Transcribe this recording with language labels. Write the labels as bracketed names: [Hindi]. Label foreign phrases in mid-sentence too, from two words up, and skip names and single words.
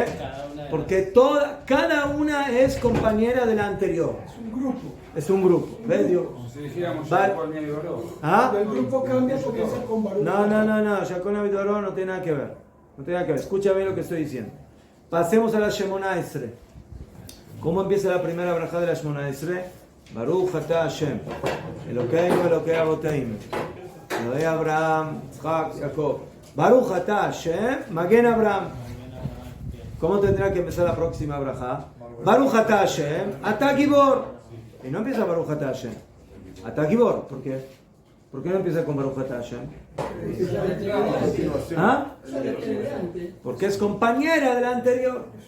[Spanish] Porque cada una es compañera de la anterior. Es un grupo. ¿Ves, Dios? Si dijéramos Vale. Jacob y Doró. ¿Ah? El grupo cambia porque es con Baruch. No. Jacob y Doró no tiene nada que ver. No tiene nada que ver. Escucha bien lo que estoy diciendo. Pasemos a la Shemona Esre. ¿Cómo empieza la primera braja de la Shemona Esre? [Hebrew] ברוך אתה השם אלקינו אלקי אבותינו אלקי אברהם, יצחק, יעקב. ברוך אתה השם מגן אברהם. [Spanish] ¿Cómo tendrá que empezar la próxima braja? [Hebrew] ברוך אתה השם אתה גיבור. [Spanish] Y no empieza [Hebrew] ברוך אתה השם אתה גיבור. [Spanish] ¿Por qué? ¿Por qué no empieza con [Hebrew] ברוך אתה השם? [Spanish] ¿Ah? Porque es compañera de la anterior.